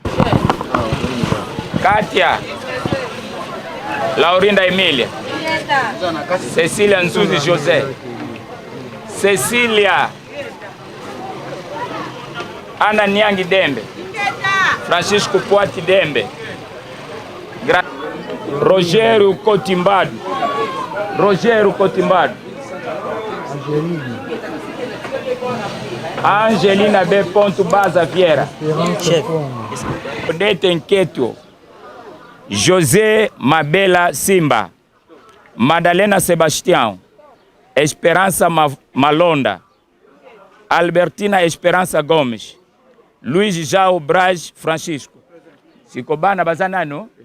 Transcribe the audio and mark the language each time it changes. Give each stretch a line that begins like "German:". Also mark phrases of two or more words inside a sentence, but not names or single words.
Portuguese: Katia Laurinda Emilia Cecilia Nzuzi José Cecilia Ana Nyangi Dembe Francisco Poati Dembe Rogério Cotimbado Angelina B. Ponto Baza Vieira Odete Nketo José Mabela Simba Madalena Sebastião Esperança Malonda Albertina Esperança Gomes Luiz Jao Braz Francisco Sikobana bazanano